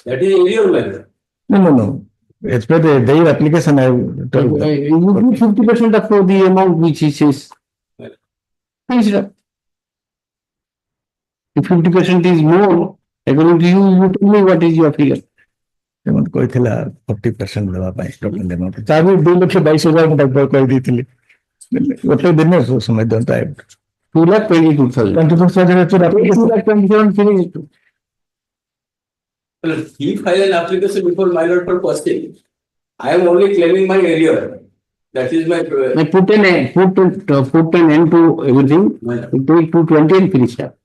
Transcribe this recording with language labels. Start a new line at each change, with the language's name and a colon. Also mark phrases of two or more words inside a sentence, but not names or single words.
English: That is your matter. No. As per their application, I will tell you. You give 50% of the amount which he says. Finish it up. If 50% is more, according to you, you tell me what is your figure.
Odia: ସେମାନେ କହିଥିଲା 40% ଦେବା ପାଇଁ
English: total amount
Odia: ତା ବି 2,22,000 ଟଙ୍କା କହିଦେଇଥିଲି ଗୋଟେ ଦିନ ସମୟ ଦିଅନ୍ତା
English: 2,22,000. He filed an application before my lord for posting. I am only claiming my area. That is my. Put an end to everything. Take 220 and finish up.